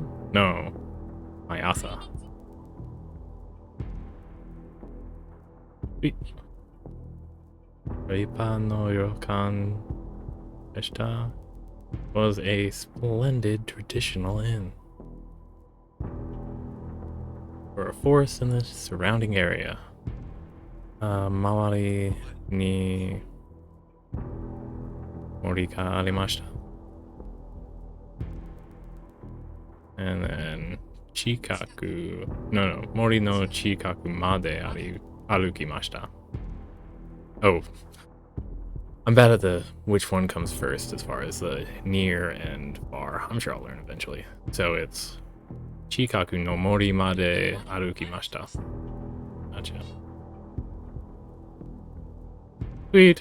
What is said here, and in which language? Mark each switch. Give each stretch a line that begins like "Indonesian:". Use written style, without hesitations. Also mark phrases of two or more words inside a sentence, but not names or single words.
English: No. Mayasa. Sweet.
Japanese: 立派の旅館でした
English: was a splendid traditional inn for a forest in the surrounding area.
Japanese: 周りに森がありました.
English: And then chikaku... No.
Japanese: 森の近くまで歩きました.
English: Oh. I'm bad at the which one comes first as far as the near and far. I'm sure I'll learn eventually. So it's
Japanese: 近くの森まで歩きました.
English: Gotcha. Sweet.